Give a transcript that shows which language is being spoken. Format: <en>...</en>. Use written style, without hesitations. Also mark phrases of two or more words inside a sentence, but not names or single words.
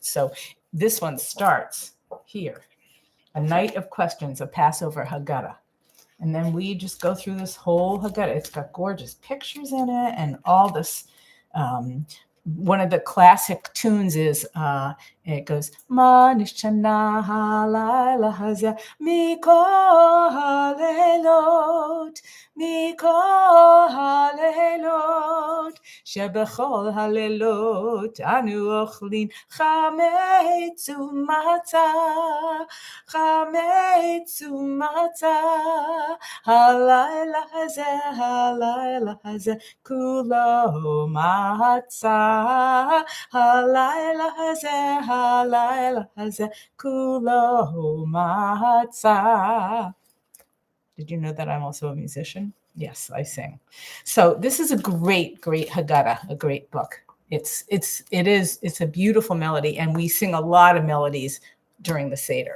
<en>So this one starts here. A night of questions, a Passover Haggadah. And then we just go through this whole Haggadah. It's got gorgeous pictures in it and all this one of the classic tunes is it goes</en> <he>מה נשתנה הלילה הזה מכל הלילות שבכל הלילות אנו אוכלין חמץ ומצה הלילה הזה כולו מצה הלילה הזה כולו מצה.</he> <en>Did you know that I'm also a musician? Yes, I sing. So this is a great Haggadah, a great book. It's a beautiful melody, and we sing a lot of melodies during the Seder.</en>